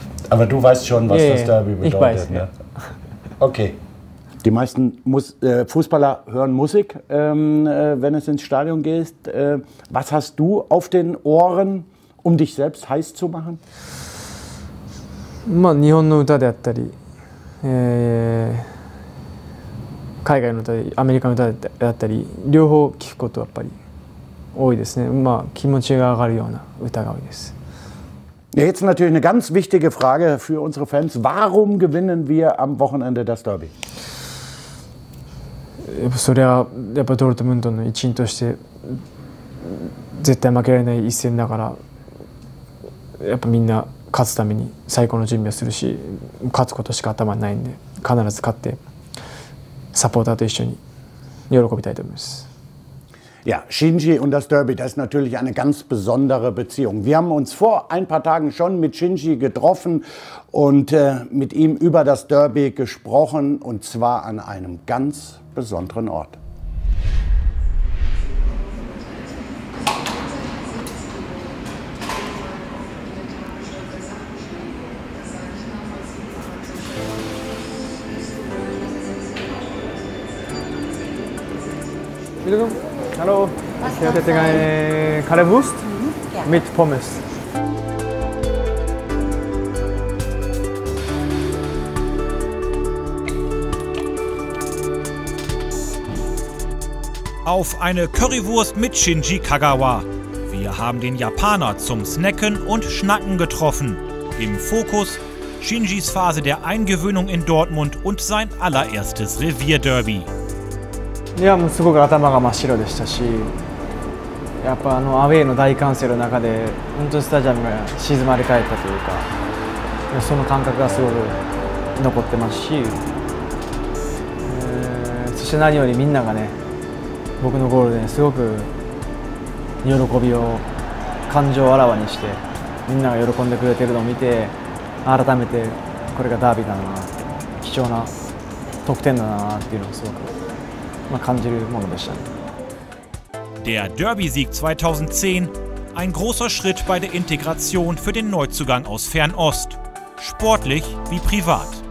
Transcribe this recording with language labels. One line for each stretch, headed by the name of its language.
German: Aber du weißt schon, was das Derby bedeutet. Ich weiß, ne? Ja. Okay. Die meisten Fußballer hören Musik, wenn es ins Stadion geht. Was hast du auf den Ohren, um dich selbst heiß zu machen?
Japanese: まあ日本の歌であったり、海外の歌でアメリカの歌であったり、両方聴くことはやっぱり多いですね。まあ気持ちが上がるような歌が多いです。
German: Jetzt natürlich eine ganz wichtige Frage für unsere Fans. Warum gewinnen wir am Wochenende das Derby?
Japanese: それはやっぱドルトムントの一員として絶対負けられない一戦だから、やっぱみんな勝つために最高の準備をするし、勝つことしか頭にないんで、必ず勝ってサポーターと一緒に喜びたいと思います。
German: Ja, Shinji und das Derby, das ist natürlich eine ganz besondere Beziehung. Wir haben uns vor ein paar Tagen schon mit Shinji getroffen und mit ihm über das Derby gesprochen, und zwar an einem ganz besonderen Ort. Hallo, ich hätte gerne Currywurst mit Pommes. Auf eine Currywurst mit Shinji Kagawa. Wir haben den Japaner zum Snacken und Schnacken getroffen. Im Fokus Shinjis Phase der Eingewöhnung in Dortmund und sein allererstes Revierderby.
Japanese: いや、もうすごく頭が真っ白でしたし、やっぱアウェーの大歓声の中で本当にスタジアムが静まり返ったというか、その感覚がすごく残ってますし、そして何よりみんながね、僕のゴールですごく喜びを感情をあらわにしてみんなが喜んでくれてるのを見て、改めてこれがダービーだな、貴重な得点だなっていうのをすごく感じるものでしたね。
German: Der Derby-Sieg 2010, ein großer Schritt bei der Integration für den Neuzugang aus Fernost, sportlich wie privat.